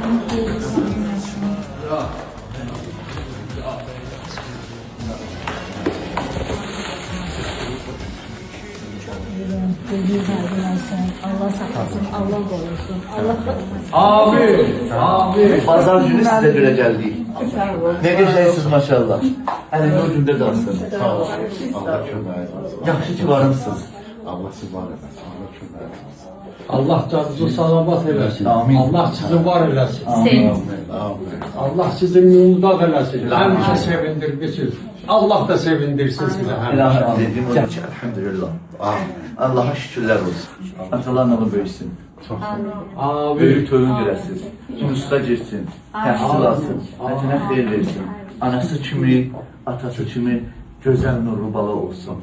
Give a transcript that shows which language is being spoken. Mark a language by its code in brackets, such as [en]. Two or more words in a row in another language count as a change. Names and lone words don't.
[tr] Allah saklasın, Allah korusun, Allah korusun. Amin. Amin. Pazar günü size göre geldik. Sağ olun. Ne gözelsiniz maşallah. Elinde o günde kalsın. Sağ olsun. Allah çok razı [az] Yaxşı ki varımsınız. Allah sizi var eləsin. Allah çok razı olsun. Allah canınızı salamat eləsin. Amin. Allah sizi var eləsin. Amin. Amin. Allah sizi mümdad eləsin. Həmişə sevindirmişsiniz. Allah da sevindirsin sizi həmişə. Elhamdülillah. [tr] Dediğim o için elhamdülillah. Allah'a şükürler olsun. Atalarla böyüsün. Amin. [az] Böyük toyun görəsiz. Usta girsin. Təhsil alsın. Hətinə xeyir versin. Anası kimi, atası kimi gözəl nurlu bala olsun.